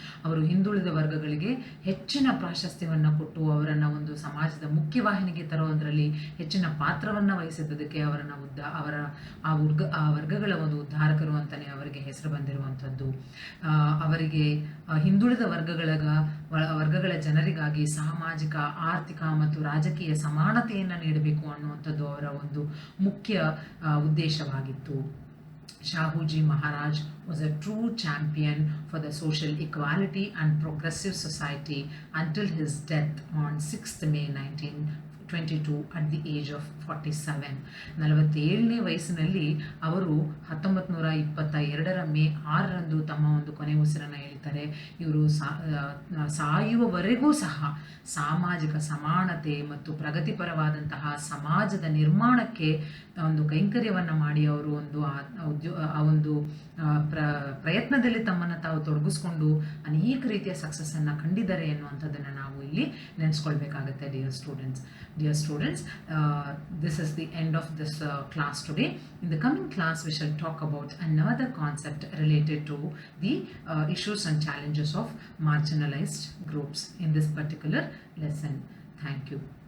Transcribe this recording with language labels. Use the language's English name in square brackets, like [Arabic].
[Kannada] ಅವರು ಹಿಂದುಳಿದ ವರ್ಗಗಳಿಗೆ ಹೆಚ್ಚಿನ ಪ್ರಾಶಸ್ತ್ಯವನ್ನು ಕೊಟ್ಟು ಅವರನ್ನು ಒಂದು ಸಮಾಜದ ಮುಖ್ಯವಾಹಿನಿಗೆ ತರುವುದರಲ್ಲಿ ಹೆಚ್ಚಿನ ಪಾತ್ರವನ್ನು ವಹಿಸಿದ್ದಕ್ಕೆ ಅವರನ್ನು ಅವರ ಆ ವರ್ಗಗಳ ಒಂದು ಉದ್ಧಾರಕರು ಅಂತಲೇ ಅವರಿಗೆ ಹೆಸರು ಬಂದಿರುವಂಥದ್ದು. ಅವರಿಗೆ ಹಿಂದುಳಿದ ವರ್ಗಗಳ ಜನರಿಗಾಗಿ ಸಾಮಾಜಿಕ, ಆರ್ಥಿಕ ಮತ್ತು ರಾಜಕೀಯ ಸಮಾನತೆಯನ್ನು ನೀಡಬೇಕು ಅನ್ನುವಂಥದ್ದು ಅವರ ಒಂದು ಮುಖ್ಯ ಉದ್ದೇಶವಾಗಿತ್ತು. [English] Shahuji Maharaj was a true champion for the social equality and progressive society until his death on 6th May 1922 at the age of 47. [Kannada] 47ನೇ ವಯಸ್ಸಿನಲ್ಲಿ ಅವರು 1922 ಮೇ 6ರಂದು ತಮ್ಮ ಒಂದು ಕೊನೆ ಉಸಿರನ್ನು ಹೇಳ್ತಾರೆ. ಇವರು ಸಾಯುವವರೆಗೂ ಸಹ ಸಾಮಾಜಿಕ ಸಮಾನತೆ ಮತ್ತು ಪ್ರಗತಿಪರವಾದಂತಹ ಸಮಾಜದ ನಿರ್ಮಾಣಕ್ಕೆ ಒಂದು ಕೈಂಕರ್ಯವನ್ನು ಮಾಡಿ ಅವರು ಒಂದು ಪ್ರಯತ್ನದಲ್ಲಿ ತಮ್ಮನ್ನು ತಾವು ತೊಡಗಿಸ್ಕೊಂಡು ಅನೇಕ ರೀತಿಯ ಸಕ್ಸಸ್ಸನ್ನು ಕಂಡಿದ್ದಾರೆ ಎನ್ನುವಂಥದ್ದನ್ನು ನಾವು ಇಲ್ಲಿ ನೆನೆಸ್ಕೊಳ್ಬೇಕಾಗತ್ತೆ. [English] Dear students, this is the end of this class today. In the coming class, we shall talk about another concept related to the issues and challenges of marginalized groups in this particular lesson. Thank you.